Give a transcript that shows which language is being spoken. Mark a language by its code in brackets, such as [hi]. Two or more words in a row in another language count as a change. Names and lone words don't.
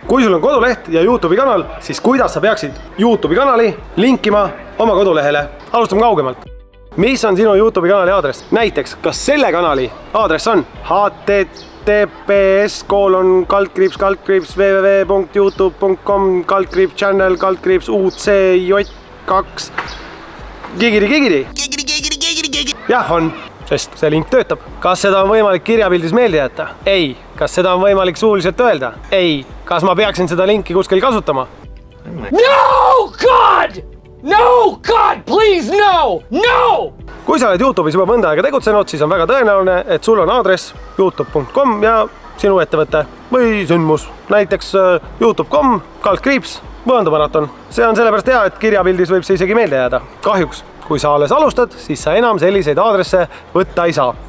[et] kui sul on koduleht ja YouTube'i kanal, siis kuidas sa peaksid YouTube'i kanali linkima oma kodulehele? Alustame kaugemalt. Mis on sinu YouTube'i kanali aadress? Näiteks, kas selle kanali aadress on https://www.youtube.com/channel/ucj2 gigiri. Jah, on, sest see link töötab. Kas seda on võimalik kirjapildis meelde jätta? Ei. Kas seda on võimalik suuliselt öelda? Ei. Kas ma peaksin seda linki kuskil kasutama? [en] No, God! No, God, please, no! No! [et] Kui sa oled YouTube'is juba mõnda aega tegutsenud, siis on väga tõenäoline, et sul on aadress youtube.com ja sinu ettevõte või sündmus. Näiteks youtube.com/võõndumaraton. See on sellepärast hea, et kirjapildis võib see isegi meelde jääda. Kahjuks, kui sa alles alustad, siis sa enam selliseid aadresse võtta ei saa.